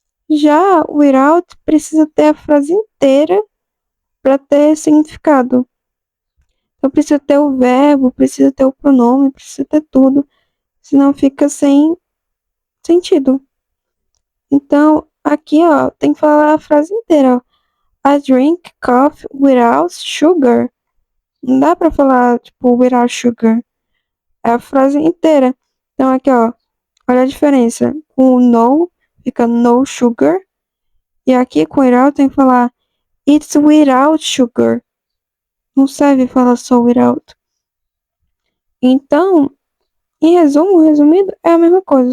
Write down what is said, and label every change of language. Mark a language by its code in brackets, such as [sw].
[pt] Já o without precisa ter a frase inteira para ter significado. Então, precisa ter o verbo, precisa ter o pronome, precisa ter tudo. Senão fica sem sentido. Então, aqui, ó, tem que falar a frase inteira, ó. [en] I drink coffee without sugar. [pt] Não dá pra falar, tipo, [en] without sugar. [pt] É a frase inteira. Então, aqui, ó, olha a diferença. Com o no, fica [en] no sugar. [pt] E aqui, com without, tem que falar [en] it's without sugar. [pt] Não serve falar só without. Então, em resumo, resumido, é a mesma coisa.